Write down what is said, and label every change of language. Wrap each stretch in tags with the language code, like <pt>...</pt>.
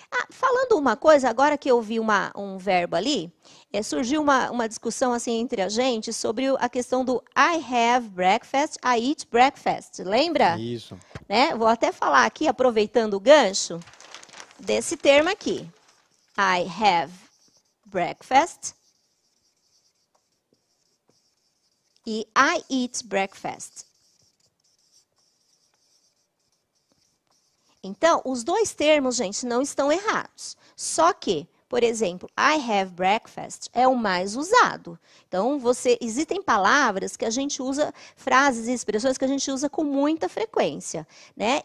<pt>Falando uma coisa, agora que eu vi um verbo ali, surgiu uma discussão assim entre a gente sobre a questão do</pt> <en>I have breakfast, I eat breakfast.</en> <pt>Lembra? Isso. Né? Vou até falar aqui, aproveitando o gancho, desse termo aqui.</pt> <en>I have breakfast</en> <pt>e</pt> <en>I eat breakfast.</en> <pt>Então, os dois termos, gente, não estão errados. Só que, por exemplo,</pt> <en>I have breakfast</en> <pt>é o mais usado. Então, existem palavras que a gente usa, frases e expressões que a gente usa com muita frequência, né?</pt>